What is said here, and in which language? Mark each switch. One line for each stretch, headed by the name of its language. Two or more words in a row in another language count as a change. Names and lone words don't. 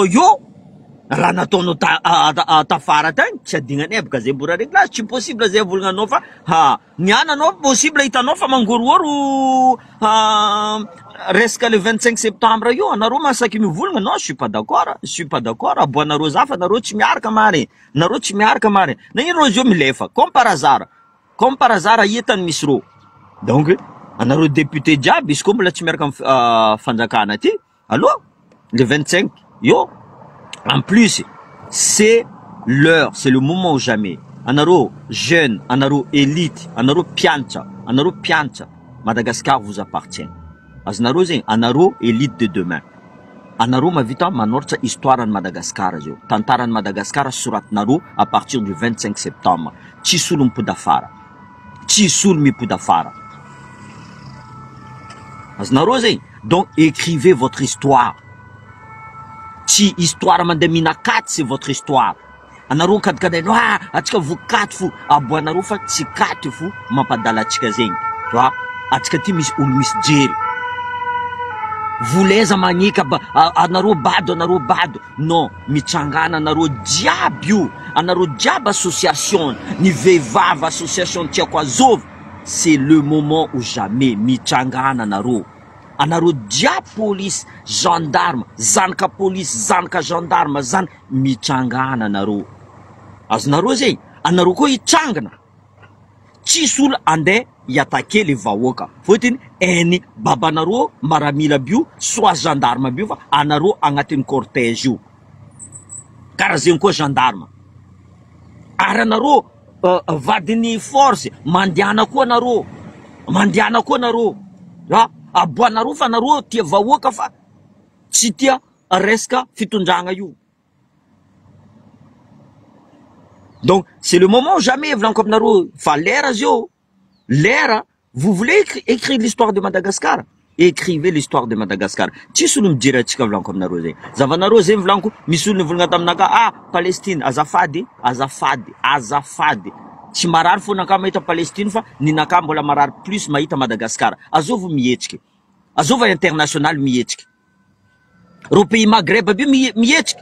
Malagasy: yo raha nataonao tafara tagny tsy adignanay baka zay bora réglage tsy possible zay volagnanao fa niananao possible hitanao fa mangorohoro resaka
French: le 25 septembre
Malagasy: io anareo masaky mivolagna
French: non je suis pas d'accord
Malagasy: aboanareo za fa nareo tsy miaraka mare nareo tsy miaraka mare na ino rô zio milefa comme
French: par hasard
Malagasy: hitany misy rô donc anareo député jiaby izy koa mbola tsy miaraka fanjakana ty allô le 25 yo
French: en plus c'est l'heure c'est le moment ou jamais
Malagasy: anareo jeune anareo élite anareo piantra
French: Madagascar vous appartient
Malagasy: azonareo zegny anareo
French: élite de demain
Malagasy: anareo mavita manoratra
French: histoire de Madagascar
Malagasy: zio tantaran'ny Madagascar soratinareo
French: à partir du 25 septembre
Malagasy: tsisy olo mipody afara tsisy olo mipody afara azonareo zegny
French: donc écrivez votre histoire
Malagasy: tsy histoire mandeha minakaty
French: c'est votre histoire
Malagasy: anareo kadikadainao atsika vokaty fo aboanareo fa tsy katy fo mampadala atsika zegny fa atsika ty misy olo misy jery voleza magnika anareo bado non mitsangana anareo jiaby io anareo jiaby association ny vehivavy association tiako azovy
French: c'est le moment ou jamais
Malagasy: mitsangana anareo jiaby police gendarme zanaka police zanaka gendarme zany mitsangana anareo azonareo zegny anareo koa hitsangana tsisy olo andeha hiatake le vahoaka fotiny eny babanareo maramila bio soit gendarme bio fa anareo agnatin'ny cortège io karaha zegny koa gendarme ary anareo vadiny force mandiana koa anareo aboanareo fa anareo tia vahoaka fa tsy tia resaka fitondragna io.
French: Donc c'est le moment ou jamais
Malagasy: vlanko aminareo fa lera zio lera
French: vous voulez écrire l'histoire de Madagascar écrivez l'histoire de Madagascar
Malagasy: tsisy olo mijery atsika vlanko aminareo zegny zavanareo zegny vlanko misy olo nivolagna taminaka Palestine azafady tsy marary fo naka mahita Palestine fa ninaka mbola marary plus mahita Madagascar azovy mihetsiky azovy international mihetsiky ro pays Maghreb aby mihetsiky